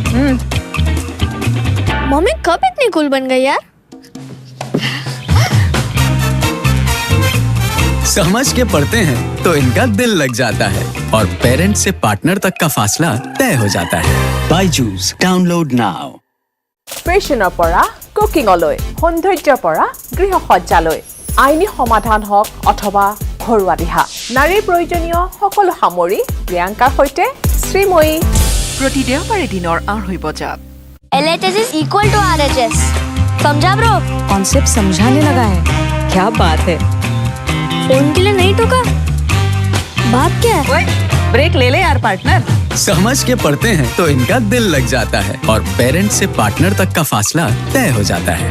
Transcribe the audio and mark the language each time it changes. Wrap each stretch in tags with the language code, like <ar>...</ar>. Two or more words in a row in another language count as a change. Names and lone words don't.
<hi>मम्मी कब इतनी कूल बन गई यार। समझ के पढ़ते हैं तो इनका दिल लग जाता है और पेरेंट्स से पार्टनर तक का फासला तय हो जाता है। बायजूस</hi> <en>download now.</en> <as>ফেশ্বনৰ পৰা কুকিঙলৈ, সৌন্দৰ্যৰ পৰা গৃহসজ্জালৈ, আইনী সমাধান হওক অথবা ঘৰুৱা দিহা, নাৰীৰ প্ৰয়োজনীয় সকলো সামৰি প্ৰিয়ংকাৰ সৈতে শ্ৰীময়ী। প্ৰতি দেওবাৰে দিনৰ 2:30 বজাত।</as> <en>LHS is equal to RHS.</en> <hi>समझा ब्रो? कॉन्सेप्ट समझाने लगा है। क्या बात है। फोन के लिए नहीं ठोका? बात क्या है? ओए ब्रेक ले ले यार पार्टनर। समझ के पढ़ते हैं तो इनका दिल लग जाता है और पेरेंट से पार्टनर तक का फासला तय हो जाता है।</hi>